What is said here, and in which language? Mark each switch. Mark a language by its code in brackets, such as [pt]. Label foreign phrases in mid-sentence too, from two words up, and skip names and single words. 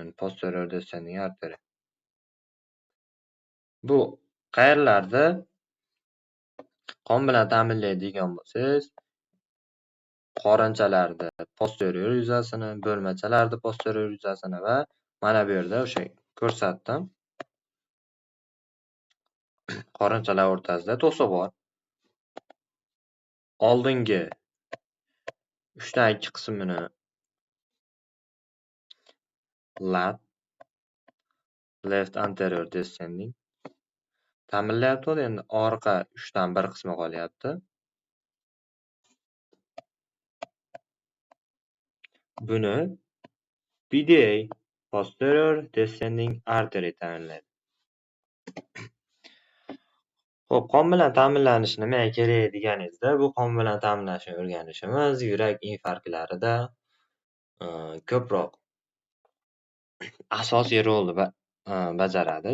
[en] Posterior descending artery. [uz] Bu qayerlarda qon bilan ta'minlaydigan bo'lsangiz, qorinchalarda posterior yuzasini, bo'lmachalarda posterior yuzasini va mana bu yerda o'sha ko'rsatdim. Qorinchalar o'rtasida to'siq bor. Oldingi 3dan 2 qismini lat [en] left anterior descending [uz] ta'minlayapti. Endi orqa 3dan 1 qismi qolyapti. Buni PDA [en] posterior descending artery [uz] ta'minlaydi. Xo'p, qon bilan ta'minlanish nimaga kerak deganingizda, bu qon bilan ta'minlashni o'rganishimiz yurak infarktlarida ko'proq asosiy rolni bajaradi.